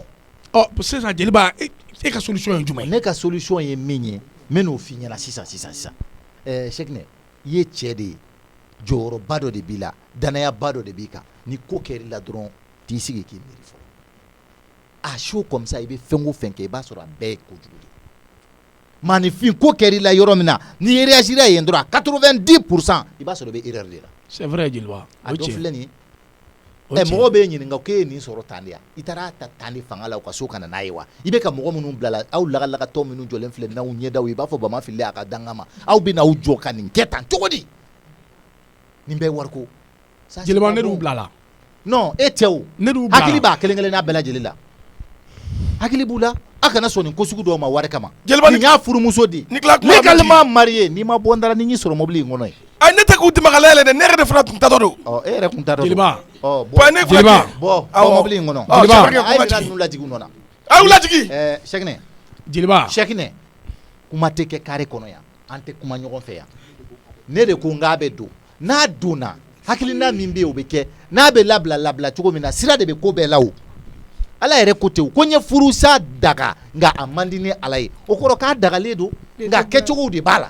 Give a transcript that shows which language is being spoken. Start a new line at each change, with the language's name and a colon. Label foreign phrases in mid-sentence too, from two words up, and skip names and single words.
Bambara: sisan jeliba e ka solution ye jumɛn ye ne ka solution ye min ye n bɛ n'o f'i ɲɛna sisan Cheick ne i ye cɛ de ye jɔyɔrɔba dɔ de b'i la danayaba dɔ de b'i kan ni ko kɛr'i la dɔrɔn t'i sigi k'i miiri fɔlɔ a
French: chaud comme ça
Bambara: i bɛ fɛn o fɛn kɛ i b'a sɔrɔ a bɛɛ ye kojugu de maanifin ko kɛr'i la yɔrɔ min na n'i ye réagir yen dɔrɔn 90% i b'a sɔrɔ i bɛ erreur de la
French: c'est vrai jeliba
Bambara: a dɔ filɛ nin ye mɔgɔ bɛ ɲininka k'e ye nin sɔrɔ tan de ya i taara ta tan de fanga la u ka so kana n'a ye wa i bɛ ka mɔgɔ minnu bila la aw lagalagatɔ minnu jɔlen filɛ n'aw ɲɛdaw i b'a fɔ bama fili a ka danga ma aw bɛ n'aw jɔ ka nin kɛ tan cogo di nin bɛɛ wariko jeliba ne bila la non e tɛ o hakili b'a kelen kelen n'a bɛɛ lajɛlen la hakili b'u la a kana sɔn nin ko sugu dɔw ma wari kama nin y'a furumuso di
French: légalement marié
Bambara: n'i ma bɔ n dara ni n y'i sɔrɔ mobili in kɔnɔ ye ne tɛ k'u tɛmɛ ka layɛlɛ dɛ ne yɛrɛ de fana tun tatɔ don e yɛrɛ tun tatɔ don jeliba bɔ mobili in kɔnɔ a ye mina ninnu lajigi u nɔ na a y'u lajigi Sɛkinɛ jeliba Sɛkinɛ kuma tɛ kɛ carré kɔnɔ yan an tɛ kuma ɲɔgɔn fɛ yan ne de ko n k'a bɛ don n'a donna hakilina min bɛ yen o bɛ kɛ n'a bɛ labila cogo min na sira de bɛ ko bɛɛ la o ala yɛrɛ ko ten ko n ye furusa daga nka a man di ni ala ye o kɔrɔ k'a dagalen don nka kɛcogow de b'a la